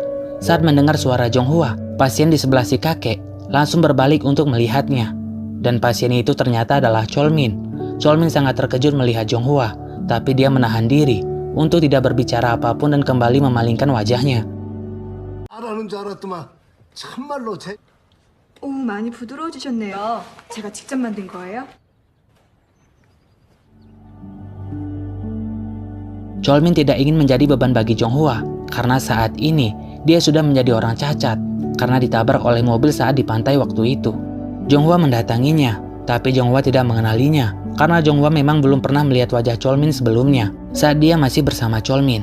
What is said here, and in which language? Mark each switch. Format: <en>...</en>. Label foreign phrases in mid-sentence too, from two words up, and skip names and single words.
<id>Saat mendengar suara Jonghwa, pasien di sebelah si kakek langsung berbalik untuk melihatnya. Dan pasien itu ternyata adalah Cholmin. Cholmin sangat terkejut melihat Jonghwa, tapi dia menahan diri untuk tidak berbicara apapun dan kembali memalingkan wajahnya.</id> <ko>알아는 줄 알았더만 참말로 오, 많이 부드러워지셨네요. 제가 직접 만든 거예요?</ko> <id>Chol-min tidak ingin menjadi beban bagi Jong-hwa karena saat ini dia sudah menjadi orang cacat karena ditabrak oleh mobil saat di pantai waktu itu. Jong-hwa mendatanginya, tapi Jong-hwa tidak mengenalinya karena Jong-hwa memang belum pernah melihat wajah Chol-min sebelumnya saat dia masih bersama Chol-min.</id>